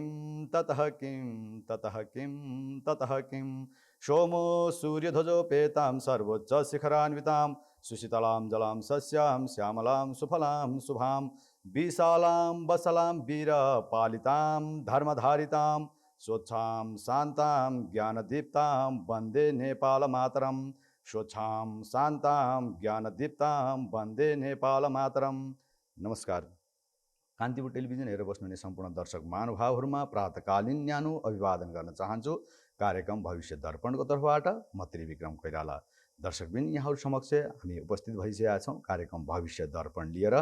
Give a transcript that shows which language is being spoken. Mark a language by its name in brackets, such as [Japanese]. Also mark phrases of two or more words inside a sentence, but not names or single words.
[Sanskrit] ततः किं ततः किं ततः किं सोमो सूर्यध्वजोपेतां सर्वोच्च शिखरान्वितां सुशीतलां जलां सस्यां श्यामलां सुफलां शुभां विशालां वसलां वीरपालितां धर्मधारितां स्वच्छां शान्तां ज्ञानदीप्तां वन्दे नेपालमातरं स्वच्छां शान्तां ज्ञानदीप्तां वन्दे नेपालमातरं। [Nepali] नमस्कार। कान्तिपुर टेलिभिजन हेरेर बस्नुहुने सम्पूर्ण दर्शक महानुभावहरूमा प्रातकालीन न्यानो अभिवादन गर्न चाहन्छु। कार्यक्रम भविष्य दर्पणको तर्फबाट म त्रिविक्रम कोइराला। दर्शकबिन यहाँहरू समक्ष हामी उपस्थित भइसकेका छौँ कार्यक्रम भविष्य दर्पण लिएर।